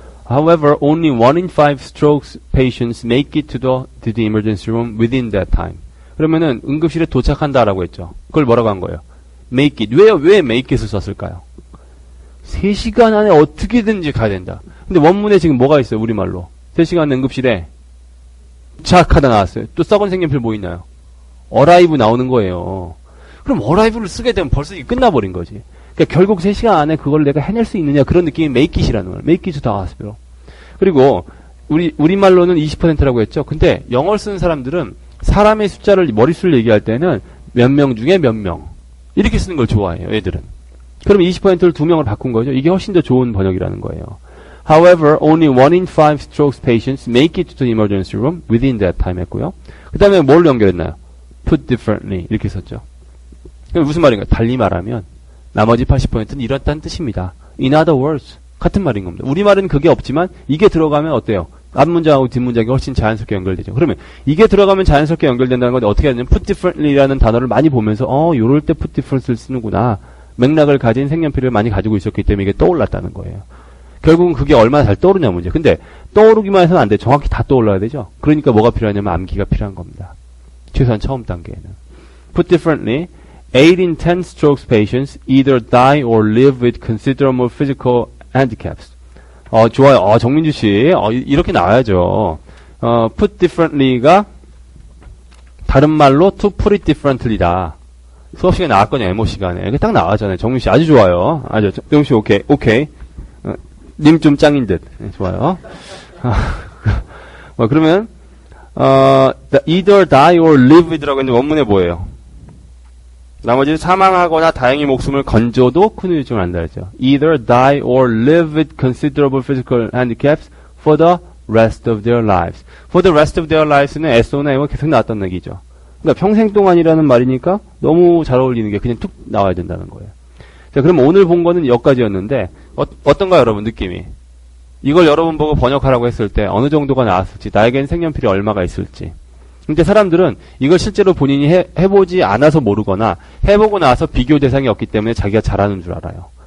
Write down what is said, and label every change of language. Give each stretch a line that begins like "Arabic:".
English: However, only 1 in 5 strokes patients make it to the emergency room within that time.
Korean: 그러면은 응급실에 도착한다라고 했죠. 그걸 뭐라고 한 거예요?
English: make it.
Korean: 왜 make it을 썼을까요? 3시간 안에 어떻게든지 가야 된다. 근데 원문에 지금 뭐가 있어요? 우리말로. 3시간 응급실에 도착하다 나왔어요. 또 썩은 색연필 뭐 있나요? arrive 나오는 거예요. 그럼 arrive를 쓰게 되면 벌써 이게 끝나버린 거지. 그러니까 결국 3시간 안에 그걸 내가 해낼 수 있느냐 그런 느낌이 make it이라는 거예요.
English: make it to the hospital.
Korean: 그리고 우리말로는 20%라고 했죠. 근데 영어를 쓰는 사람들은 사람의 숫자를 머릿수를 얘기할 때는 몇 명 중에 몇 명 이렇게 쓰는 걸 좋아해요. 애들은. 그럼 20%를 2명을 바꾼 거죠. 이게 훨씬 더 좋은 번역이라는 거예요.
English: However, only 1 in 5 strokes patients make it to the emergency room within that time
Korean: 했고요. 그 다음에 뭘 연결했나요?
English: Put differently
Korean: 이렇게 썼죠. 그럼 무슨 말인가요? 달리 말하면 나머지 80%는 이렇다는 뜻입니다.
English: In other words
Korean: 같은 말인 겁니다. 우리말은 그게 없지만 이게 들어가면 어때요? 앞문장하고 뒷문장이 훨씬 자연스럽게 연결되죠. 그러면 이게 들어가면 자연스럽게 연결된다는 건데 어떻게 하냐면
English: put differently
Korean: 라는 단어를 많이 보면서 요럴 때 put differently를 쓰는구나. 맥락을 가진 색연필을 많이 가지고 있었기 때문에 이게 떠올랐다는 거예요. 결국은 그게 얼마나 잘 떠오르냐 문제. 근데 떠오르기만 해서는 안 돼. 정확히 다 떠올라야 되죠. 그러니까 뭐가 필요하냐면 암기가 필요한 겁니다. 최소한 처음 단계에는.
English: Put differently, 8 in 10 strokes patients either die or live with considerable physical handicaps.
Korean: 좋아요. 정민주 씨. 이렇게 나와야죠. put differently가 다른 말로
English: to put it differently
Korean: 다. 수업 시간에 나왔거든요. 에모 시간에. 이게 딱 나왔잖아요. 정민 씨 아주 좋아요. 아주 정민 씨 오케이. 님 좀 짱인 듯. 네, 좋아요. 그러면
English: either die or live with
Korean: 라고 했는데 원문에 뭐예요? 나머지 사망하거나 다행히 목숨을 건져도 큰 후유증을 안다 했죠.
English: Either die or live with considerable physical handicaps for the rest of their lives. For the rest of their lives는
Korean: SO나 M가 계속 나왔던 얘기죠. 그러니까 평생 동안이라는 말이니까 너무 잘 어울리는 게 그냥 툭 나와야 된다는 거예요. 자, 그럼 오늘 본 거는 여기까지였는데 어떤가요, 여러분 느낌이? 이걸 여러분 보고 번역하라고 했을 때 어느 정도가 나왔을지, 나에겐 색연필이 얼마가 있을지. 근데 사람들은 이걸 실제로 본인이 해보지 않아서 모르거나 해보고 나서 비교 대상이 없기 때문에 자기가 잘하는 줄 알아요.